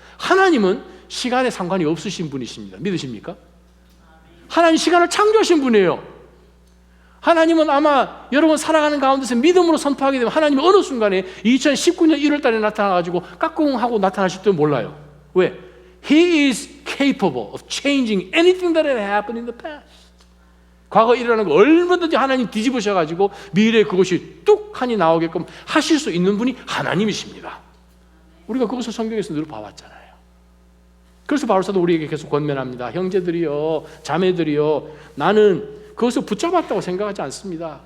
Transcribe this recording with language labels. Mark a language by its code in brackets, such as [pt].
[ko] 하나님은 시간에 상관이 없으신 분이십니다. 믿으십니까? 하나님 시간을 창조하신 분이에요. 하나님은 아마 여러분 살아가는 가운데서 믿음으로 선포하게 되면 하나님이 어느 순간에 2019년 1월 달에 나타나가지고 까꿍하고 나타나실 줄 몰라요. 왜? [en] He is capable of changing anything that had happened in the past. [ko] 과거 일어나는 거 얼마든지 하나님 뒤집으셔가지고 미래에 그것이 뚝하니 나오게끔 하실 수 있는 분이 하나님이십니다. 우리가 그것을 성경에서 늘 봐왔잖아요. 그래서 바울사도 우리에게 계속 권면합니다. 형제들이요, 자매들이요, 나는 그것을 붙잡았다고 생각하지 않습니다.